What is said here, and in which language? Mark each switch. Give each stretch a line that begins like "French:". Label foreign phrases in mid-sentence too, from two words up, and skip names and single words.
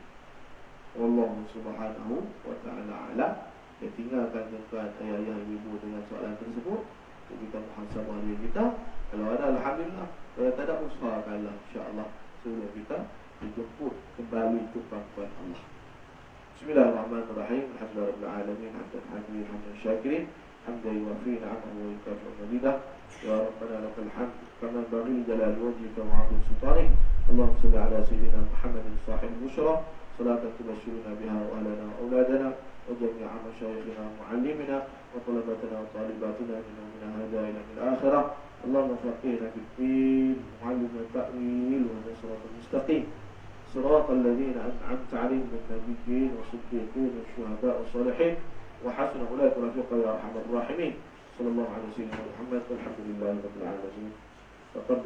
Arabic: الله سبحانه وتعالى أعلم.
Malay: Dia tinggalkan tuan ayah-ayah ibu dengan soalan tersebut untuk kita muhasabah diri kita. Kalau ada, alhamdulillah. Kalau tak ada, usahakanlah insya-Allah sebelum kita dijemput kembali ke pangkuan Allah.
Arabic: بسم الله الرحمن الرحيم. الحمد لله رب العالمين، حمدا حامدين، حمدا شاكرين، حمدا يوافي نعمه ويكافئ مزيده. يا ربنا لك الحمد كما ينبغي لجلال وجهك وعظيم سلطانك. اللهم صل على سيدنا محمد صاحب البشرى، صلاة تبشروننا بها وأهلنا وأولادنا وجميع مشايخنا ومعلمينا وطلابنا وطالباتنا من هذا إلى الآخرة. اللهم فقهنا في الدين، علمنا التأويل والصراط المستقيم. صراط الذين أنعمت عليهم من النبيين والصديقين والشهداء والصالحين وحسن أولئك رفيقا يا أرحم الراحمين. صلى الله على سيدنا محمد والحمد لله رب العالمين.